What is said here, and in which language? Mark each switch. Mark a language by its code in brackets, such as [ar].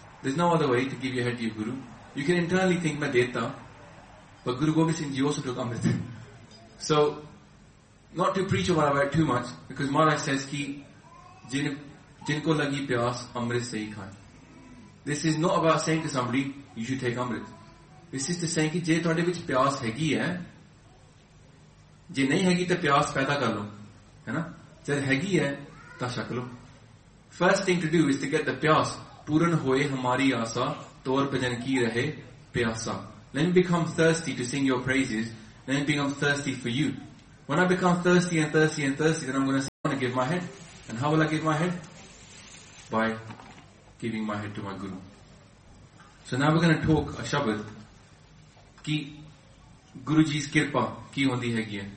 [en] There's no other way to give your head to your guru. You can internally think, [pa] main deta, [en] but Guru Gobind Singh Ji also took Amrit. So, not to preach about it too much, because Maharaj says [pa] ਕਿ, ਜਿਨਕੋ ਲਗੀ ਪਿਆਸ, ਅੰਮ੍ਰਿਤ ਸੇ ਹੀ Khan. [en] This is not about saying to somebody, you should take Amrit. This is to say [pa] ਕਿ, ਜੇ ਥੋਡੇ ਵਿਚ ਪਿਆਸ ਹੈਗੀ ਹੈ, ਜੇ ਨਹੀਂ ਹੈਗੀ ਤੇ ਪਿਆਸ ਪੈਦਾ ਕਰ ਲੋ. Hai na? ਜੇ ਹੈਗੀ ਹੈ, ਤਾ ਸ਼ਕ ਲੋ. [en] First thing to do is to get the [pa] ਪਿਆਸ, ਪੂਰਨ ਹੋਏ ਹਮਾਰੀ ਆਸਾ, ਤੋਰ ਪਜਨ ਕੀ ਰਹੇ, ਪਿਆਸਾ. [en] Let me become thirsty to sing your praises, let me become thirsty for you. When I become thirsty and thirsty and thirsty, then I'm going to say, I'm going to give my head. And how will I give my head? By giving my head to my guru. So now we're going to talk a shabad [pa] ki Guruji's kirpa ki hondi hai kiya.